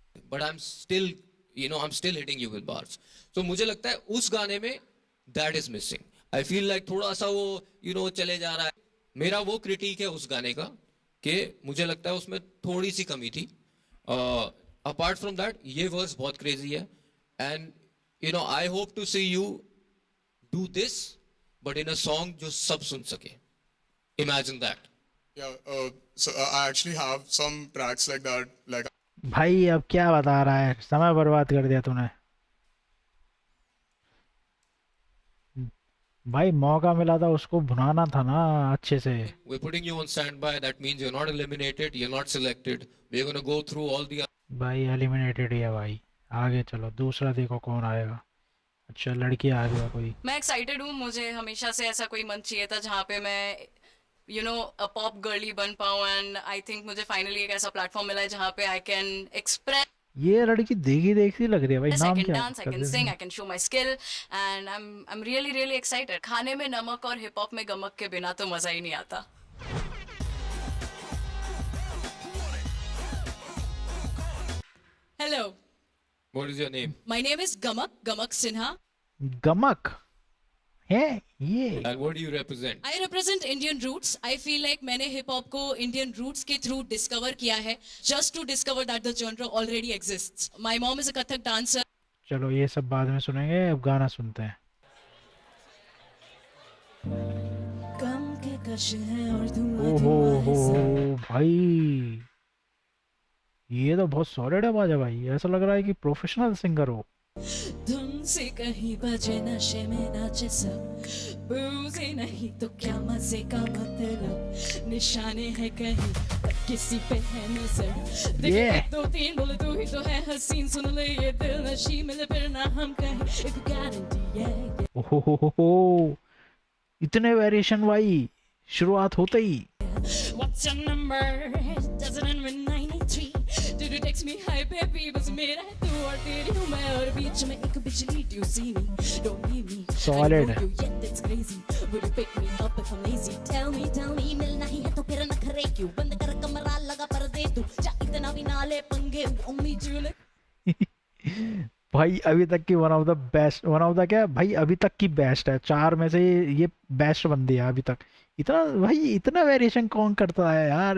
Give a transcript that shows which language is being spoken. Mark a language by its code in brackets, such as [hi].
[en] But I'm still, you know, I'm still hitting you with bars. [hi] So मुझे लगता है उस गाने में [en] that is missing. I feel like [hi] थोड़ा सा वो, you know, चले जा रहा है. मेरा वो क्रिटिक है उस गाने का कि मुझे लगता है उसमें थोड़ी सी कमी थी. [en] Apart from that, ये verse बहुत crazy है. And you know, I hope to see you do this, but in a song [hi] जो सब सुन सके. [en] Imagine that. Yeah, so I actually have some tracks like that. Like [hi] भाई अब क्या बता रहा है, समय बर्बाद कर दिया तूने. भाई मौका मिला था उसको भुनाना था ना अच्छे से. [en] We're putting you on standby. That means you're not eliminated. You're not selected. We're going to go through all the. [hi] भाई एलिमिनेटेड ही है भाई. आगे चलो, दूसरा देखो कौन आएगा. अच्छा लड़की आ गया कोई. मैं एक्साइटेड हूँ. मुझे हमेशा से ऐसा कोई मंच चाहिए था जहाँ पे मैं [en] you know a pop girly [hi] बन पाऊँ. एंड आई थिंक मुझे फाइनली एक ऐसा प्लेटफॉर्म मिला है जहाँ पे [en] I can express. [hi] ये लड़की देखी लग रही है भाई. [en] I [hi] नाम [en] can [hi] क्या [en] dance, I can sing, I can show my skill, and I'm really excited. [hi] खाने में नमक और हिप हॉप में गमक के बिना तो मजा ही नहीं आता. [en] Hello. What is your name? My name is Gamak Sinha. [hi] गमक है ये. [en] And what do you represent? I represent Indian roots. I feel like [hi] मैंने हिप हॉप को Indian roots के through discover किया है, [en] just to discover that the genre already exists. My mom is a Kathak dancer. [hi] चलो ये सब बाद में सुनेंगे, अब गाना सुनते हैं. गम के कश हैं और धुआं ओहो धुआं है सब. भाई ये तो बहुत सॉलिड आवाज है भाई. ऐसा लग रहा है कि प्रोफेशनल सिंगर हो. धुन से कहीं बजे नशे में नाचे सब. बूझे नहीं तो क्या मजे का मतलब. निशाने हैं कहीं किसी पे है नजर. देख दो तीन बोले तू ही तो है हसीन. सुन ले ये दिल नशी मिले फिर ना हम कहीं. एक गारंटी है. ओहो इतने वेरिएशन भाई शुरुआत होते ही. [en] What's your number? Does it end with 93? Did you text me? Hi baby, [hi] बस मेरा है तू और तेरी हूँ मैं और बीच में एक बिजली. [en] Do you see me? Don't leave me. Solid. I know you yet, that's crazy. Would you pick me up if I'm lazy? Tell me, [hi] मिलना ही है तो फिर नखरे क्यों? बंद कर कमरा लगा पर्दे तू. जा इतना भी ना ले पंगे. [en] Only Julie. [hi] भाई अभी तक की [en] one of the [hi] क्या भाई अभी तक की बेस्ट है. 4 में से ये बेस्ट बंदी है अभी तक. इतना वेरिएशन कौन करता है यार.